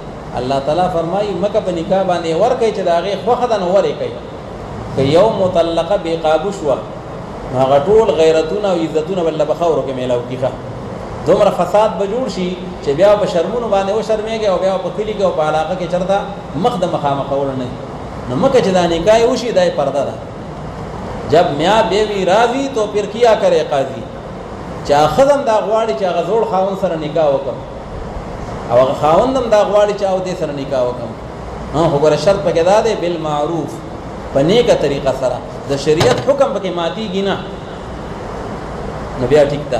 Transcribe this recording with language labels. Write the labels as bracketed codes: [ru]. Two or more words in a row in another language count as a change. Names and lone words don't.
[ps] الله تعالی فرمایي مکه په نکاح باندې ورکوي چې د هغې خوښه ده نو ورې کوي، که یو مطلقه بې قابو شوه نو هغه ټول غیرتونه او عزتونه به له په خاورو کې میلاو کېږي، دومره فساد به جوړ شي چې بیا په شرمونو باندې وشرمېږي او بیا په کلي کې او په علاقه کې چېرته مخ د مخامخولو نه. نو مکه چې دا نکاح وشي دا یې پرده ده، [ur] جب میاں بیوی راضی تو پھر کیا کرے قاضی، [ps] چې ښځه دا غواړي چې هغه زوړ خاوند سره نکاح وکړم او هغه خاوند هم دا غواړي چې او دې سره نکاح وکړم، خو ګوره شرط پکې دا دی بالمعروف، په نیکه طریقه سره، د شریعت حکم پکې ماتېږي نه، نو بیا ټیک ده.